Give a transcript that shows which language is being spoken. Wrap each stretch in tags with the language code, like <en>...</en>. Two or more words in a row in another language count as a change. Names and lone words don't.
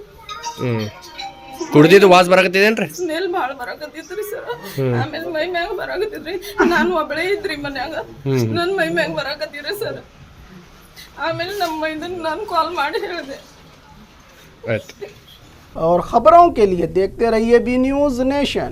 <kn>ಕುಡ್ದಿದ್ದು ವಾಸ್ ಬರಾಕತ್ತಿದೇನ್ರಿ? ಸ್ಮೆಲ್ ಭಾಳ ಬರಾಕತ್ತಿದ್ರಿ ಸರ್. ಆಮೇಲೆ ಮೈ ಮ್ಯಾಗ ಬರಾಕತ್ತಿದ್ರಿ. ನಾನು ಒಬ್ಬಳೇ ಇದ್ರಿ ಮನ್ಯಾಗ. ನನ್ನ ಮೈ ಮ್ಯಾಗ ಬರಾಕತ್ತೀರಿ ಸರ್. ಆಮೇಲೆ ನಮ್ಮ ಇದನ್ನ ನಾನು ಕಾಲ್ ಮಾಡಿ ಹೇಳಿದೆ. ಆಯ್ತು.</kn> <hi>और ख़बरों के लिए देखते रहिए बी न्यूज़ नेशन।</hi>